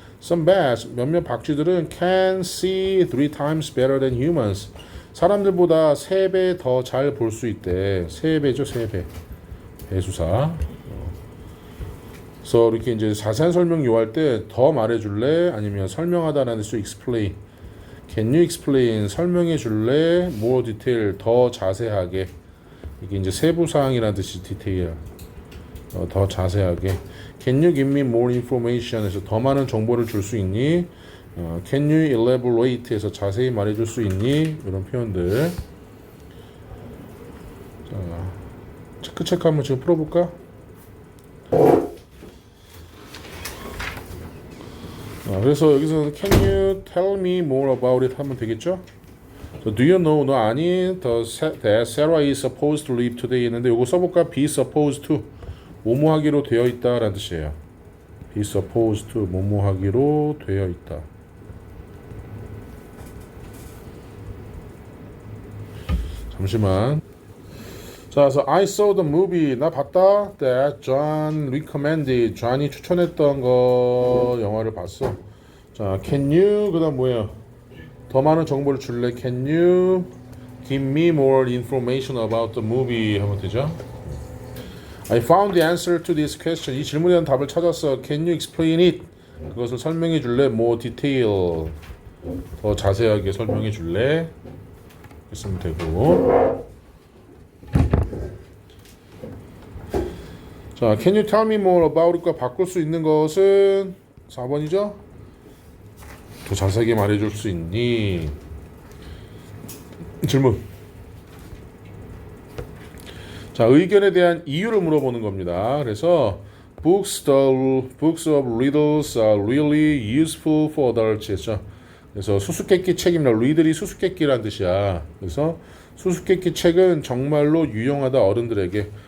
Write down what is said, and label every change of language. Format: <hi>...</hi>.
<en>Some bats,</en> <ko>몇몇 박쥐들은</ko> <en>can see 3 times better than humans.</en> <ko>사람들보다 3배 더 잘 볼 수 있대. 3배죠, 3배. 배수사. 그래서 이렇게 이제 자세한 설명 요할 때 더 말해줄래? 아니면 설명하다라는 뜻으로 explain.</ko> <en>Can you explain?</en> <ko>설명해 줄래?</ko> <en>More detail.</en> <ko>더 자세하게. 이게 이제 세부 사항이라는 뜻이 디테일. 더 자세하게.</ko> <en>Can you give me more information?</en> <ko>해서 더 많은 정보를 줄 수 있니?</ko> <en>Can you elaborate?</en> <ko>해서 자세히 말해줄 수 있니? 이런 표현들. 자, 체크 한번 지금 풀어볼까?</ko> <en>그래서 여기서는 Can you tell me more about it?</en> <ko>하면 되겠죠?</ko> <en>So, do you know?</en> <ko>너 아니?</ko> <en>That Sarah is supposed to leave today</en> <ko>했는데 요거 써볼까?</ko> <en>Be supposed to.</en> <ko>뭐뭐하기로 되어 있다 라는 뜻이에요.</ko> <en>Be supposed to.</en> <ko>뭐뭐하기로 되어 있다. 잠시만. 자, 그래서</ko> <en>I saw the movie.</en> <ko>나 봤다.</ko> <en>That John recommended.</en> <ko>John이 추천했던 거 영화를 봤어. 자,</ko> <en>can you</en> <ko>그다음 뭐예요? 더 많은 정보를 줄래?</ko> <en>Can you give me more information about the movie?</en> <ko>하면 되죠.</ko> <en>I found the answer to this question.</en> <ko>이 질문에 대한 답을 찾았어.</ko> <en>Can you explain it?</en> <ko>그것을 설명해 줄래?</ko> <en>More detail.</en> <ko>더 자세하게 설명해 줄래? 했으면 되고. 자,</ko> <en>can you tell me more about it과</en> <ko>바꿀 수 있는 것은 4번이죠? 더 자세하게 말해줄 수 있니? 질문. 자, 의견에 대한 이유를 물어보는 겁니다.</ko> <en>그래서 books of riddles are really useful for adults</en> <ko>했죠. 그래서 수수께끼 책입니다. read이 수수께끼란 뜻이야. 그래서 수수께끼 책은 정말로 유용하다 어른들에게.</ko>